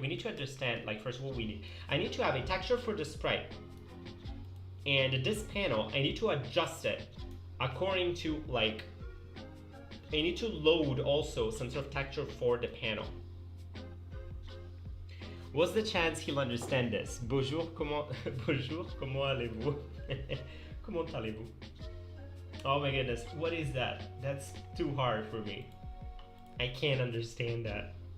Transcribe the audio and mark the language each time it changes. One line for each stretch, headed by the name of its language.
English: We need to understand, like, first what we need. I need to have a texture for the sprite. And this panel, I need to adjust it according to, like, I need to load also some sort of texture for the panel. What's the chance he'll understand this?
French: Bonjour, comment allez-vous? Comment allez-vous?
English: Oh my goodness, what is that? That's too hard for me. I can't understand that.